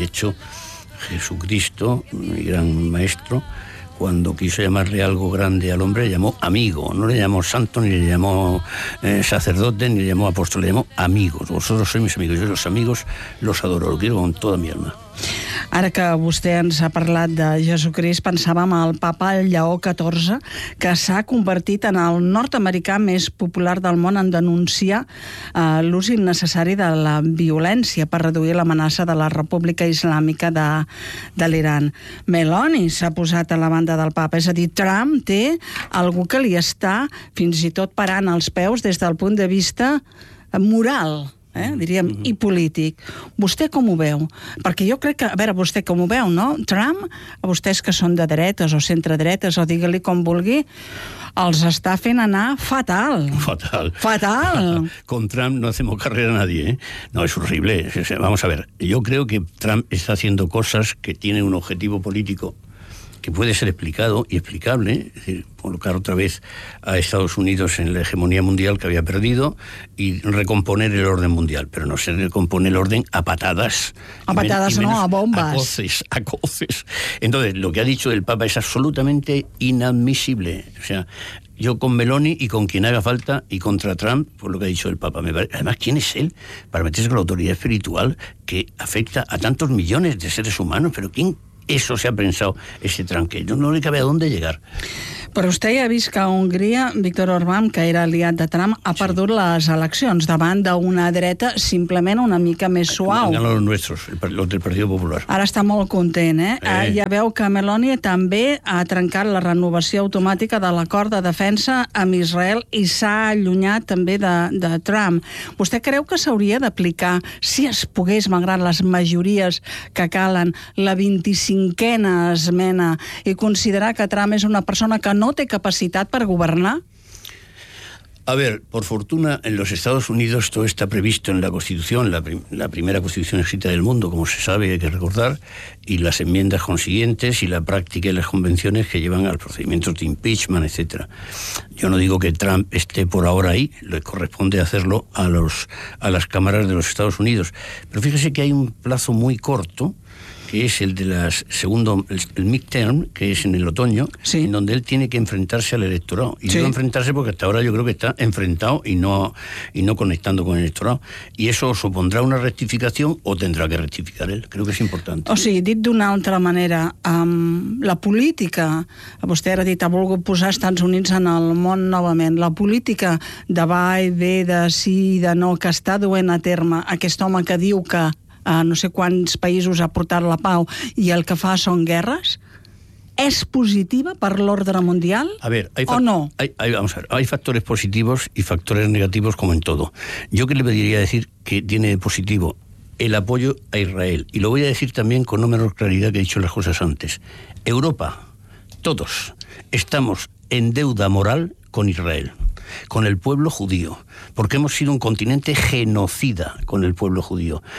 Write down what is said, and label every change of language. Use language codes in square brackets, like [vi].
[es] De hecho, Jesucristo, mi gran maestro, cuando quiso llamarle algo grande al hombre, le llamó amigo. No le llamó santo, ni le llamó sacerdote, ni le llamó apóstol. Le llamó amigos. Vosotros sois mis amigos. Yo los amigos los adoro. Los quiero con toda mi alma. [ca] Ara que vostè ens ha parlat de Jesucrist, pensàvem al papa Lleó XIV, que s'ha convertit en el nord-americà més popular del món en denunciar l'ús innecessari de la violència per reduir l'amenaça de la República Islàmica de l'Iran. Meloni s'ha posat a la banda del papa, és a dir, Trump té algú que li està fins i tot parant els peus des del punt de vista moral. Diríem, i polític. Vostè com ho veu? Perquè jo crec que, a veure, vostè com ho veu, no? Trump, a vostès que són de dretes o centre-dretes, o digue-li com vulgui, els està fent anar fatal. Fatal. Fatal. [es] Con Trump no hacemos carrera a nadie, ¿eh? No, es horrible. Vamos a ver, yo creo que Trump está haciendo cosas que tienen un objetivo político que puede ser explicado y explicable, es decir, colocar otra vez a Estados Unidos en la hegemonía mundial que había perdido y recomponer el orden mundial, pero no se recompone el orden a patadas. A patadas no, a bombas. A coces, a coces. Entonces, lo que ha dicho el Papa es absolutamente inadmisible. O sea, yo con Meloni y con quien haga falta y contra Trump, por lo que ha dicho el Papa. Además, ¿quién es él para meterse con la autoridad espiritual que afecta a tantos millones de seres humanos? ¿Pero quién? Eso se ha pensado, ese tranque. Yo no le cabe a dónde llegar. [ca] Però vostè ja ha vist que a Hongria, Víctor Orbán, que era aliat de Trump, ha perdut les eleccions davant d'una dreta simplement una mica més suau. [es] Ganen los nuestros, los del Partido Popular. [ca] Ara està molt content, eh? Ja veu que Meloni també ha trencat la renovació automàtica de l'acord de defensa amb Israel i s'ha allunyat també de Trump. Vostè creu que s'hauria d'aplicar, si es pogués, malgrat les majories que calen, la 25a esmena i considerar que Trump és una persona que no té capacitat per governar? [es] A ver, por fortuna, en los Estados Unidos todo está previsto en la Constitución, la primera Constitución escrita del mundo, como se sabe, hay que recordar, y las enmiendas consiguientes y la práctica y las convenciones que llevan al procedimiento de impeachment, etc. Yo no digo que Trump esté por ahora ahí, le corresponde hacerlo a las cámaras de los Estados Unidos. Pero fíjese que hay un plazo muy corto, que es el de las segundo el midterm, que es en el otoño, sí, en donde él tiene que enfrentarse al electorado. Y no enfrentarse porque hasta ahora yo creo que está enfrentado y no conectando con el electorado. Y eso supondrá una rectificación o tendrá que rectificar él. Creo que es importante. [ca] O sigui, dit d'una altra manera, la política, vostè ara ha dit, ha volgut posar Estats Units en el món novament, la política de va i ve, de sí i de no, que està duent a terme aquest home que diu que no sé quants països ha portat la pau i el que fa són guerres, és positiva per l'ordre mundial? [es] A ver, vamos a ver, hay factores positivos y factores negativos como en todo. Yo que le pediría decir que tiene de positivo el apoyo a Israel, y lo voy a decir también con no menor claridad que he dicho las cosas antes. Europa, todos, estamos en deuda moral con Israel, con el pueblo judío, porque hemos sido un continente genocida con el pueblo judío.